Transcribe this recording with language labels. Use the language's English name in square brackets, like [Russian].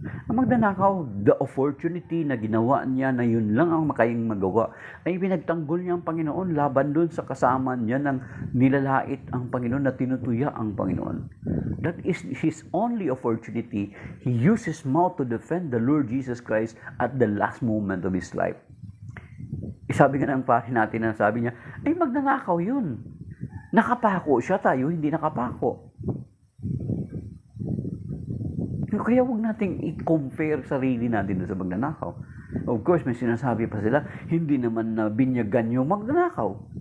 [Filipino] Ang magnanakaw, [English] the opportunity [Filipino] na ginawa niya na yun lang ang makayang magawa, ay pinagtanggol niya ang Panginoon laban doon sa kasama niya ng nilalait ang Panginoon na tinutuya ang Panginoon. [English] That is his only opportunity. He used his mouth to defend the Lord Jesus Christ at the last moment of his life. [Filipino] Sabi nga ng pari natin na sabi niya, ay magnanakaw yun. Nakapako siya, tayo hindi nakapako. Kaya huwag nating i-compare sarili natin sa magnanakaw. Of course, may sinasabi pa sila, hindi naman na binyagan yung magnanakaw.